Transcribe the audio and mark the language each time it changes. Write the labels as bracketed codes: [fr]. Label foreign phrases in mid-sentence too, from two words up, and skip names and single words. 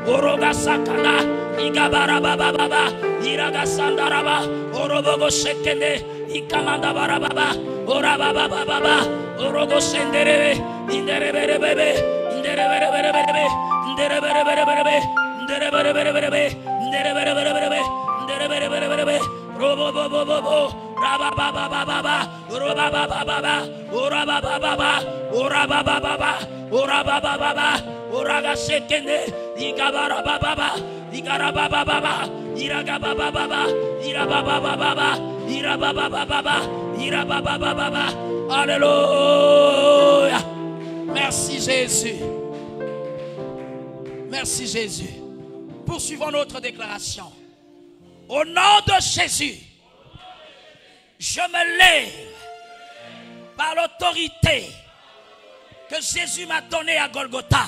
[fr] igabara baba baba, iraga sandaraba, orobo sekende, ikamanda barababa, orababa baba, orogo sendere, indere bebe, indere bebe, indere bebe, robo bobo bobo, rababa baba, orababa baba, orababa baba, orababa baba, orababa baba, oraga sekende, igabara baba, igarababa baba, iragaba baba, irababa baba, irababa baba, irababa baba. Alléluia. Merci Jésus. Merci Jésus. Poursuivons notre déclaration. Au nom de Jésus, je me lève par l'autorité que Jésus m'a donnée à Golgotha.